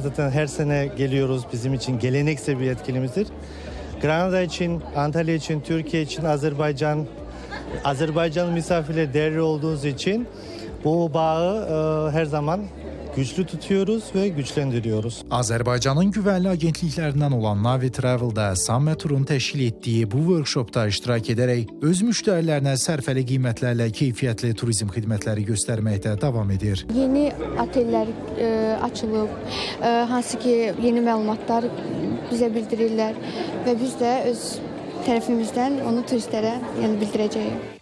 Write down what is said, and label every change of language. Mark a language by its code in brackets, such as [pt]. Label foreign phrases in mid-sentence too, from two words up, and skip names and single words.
[tr] Zaten her sene geliyoruz. Bizim için geleneksel bir etkinliğimizdir. Granada için, Antalya için, Türkiye için, Azerbaycan misafirleri değerli olduğunuz için bu bağı her zaman güçlü tutuyoruz ve güçlendiriyoruz. [az] Azərbaycanın güvənli agentliklərindən olan Navi Travel-da Sameturun təşkil etdiyi bu workshopda iştirak edərək öz müştərilərinə sərfəli qiymətlərlə keyfiyyətli turizm xidmətləri göstərməkdə davam edir. Yeni otellər açılıb, hansı ki yeni məlumatlar bizə bildirirlər və biz də öz tərəfimizdən onu turistlərə bildirəcəyik.